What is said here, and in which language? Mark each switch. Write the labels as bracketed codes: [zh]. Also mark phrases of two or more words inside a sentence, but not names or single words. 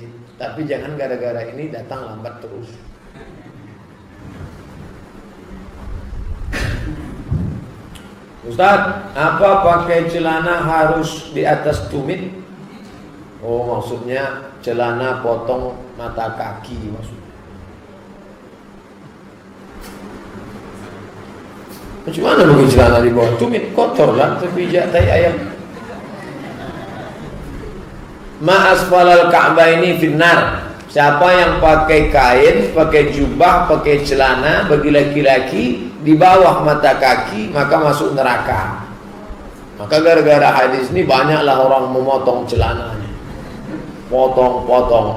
[id] Tapi jangan gara-gara ini datang lambat terus. Ustaz, apa pakai celana harus di atas tumit? Oh, maksudnya celana potong mata kaki maksudnya. Bagaimana pakai celana di bawah tumit? Kotor lah, terpijak tai ayam. [ar] ما أسفل الكعبين في النار. [id] Siapa yang pakai kain, pakai jubah, pakai celana bagi laki-laki di bawah mata kaki maka masuk neraka. Maka gara-gara hadis ini banyaklah orang memotong celananya. Potong-potong.